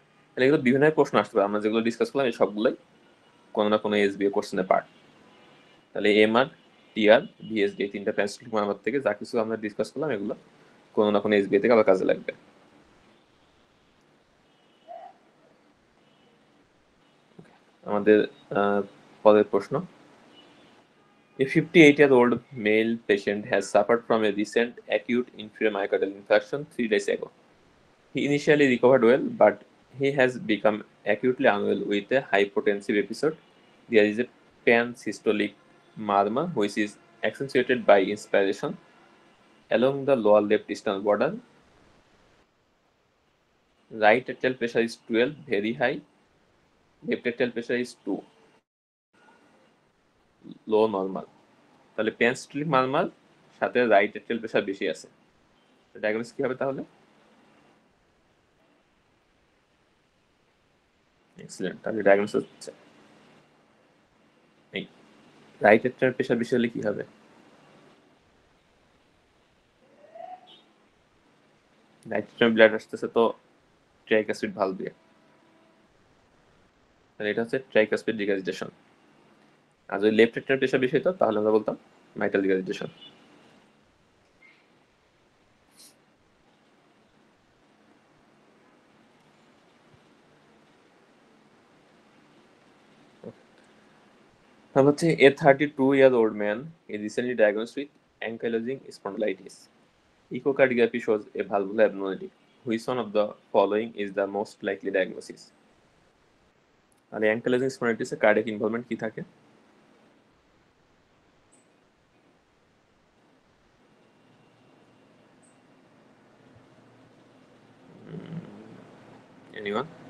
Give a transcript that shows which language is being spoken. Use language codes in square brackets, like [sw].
[bn] তাহলে এগুলো বিভিন্ন প্রশ্ন আসতে পারে, আমরা যেগুলো ডিসকাস করলাম এই সবগুলোই কোনো না কোনো এসবিএ কোশ্চেনের পার্ট। তাহলে এমআর, টিআর, ভিএসডি এই তিনটা প্যানসিস্টোলিক মারমার থেকে যা কিছু আমরা ডিসকাস করলাম এগুলো কোনো না কোনো এসবিএ থেকে আবার কাজে লাগবে। আমাদের পরের প্রশ্ন, [en] A 58-year-old male patient has suffered from a recent acute inferior myocardial infarction 3 days ago. He initially recovered well, but he has become acutely unwell with a hypotensive episode. There is a pansystolic murmur which is accentuated by inspiration along the lower left distal border. Right atrial pressure is 12, very high. Left atrial pressure is 2, low normal. [bn] তাহলে প্যানসিস্টোলিক মারমার সাথে right atrial pressure বেশি আছে, diagnosis কি হবে তাহলে? Excellent. তাহলে diagnosis হচ্ছে এই রাইট এট্রিয়াল প্রেশার বেশি হলে কি হবে? রাইট এট্রিয়াল ব্লাড আসতেছে তো ট্রাইকাসপিড ভালভ দিয়ে, তাহলে এটা হচ্ছে ট্রাইকাসপিড রিগার্জিটেশন। আর যদি লেফট এট্রিয়াল প্রেশার বেশি হতো তাহলে আমরা বলতাম মাইটাল রিগার্জিটেশন। [en] হচ্ছে a 32-year-old man is recently diagnosed with ankylosing spondylitis. Echocardiography shows a valvular abnormality. Which one of the following is the most likely diagnosis? [bn] তাহলে ankylosing স্পন্ডিলাইটিসে cardiac involvement কি থাকে? [en] Anyone?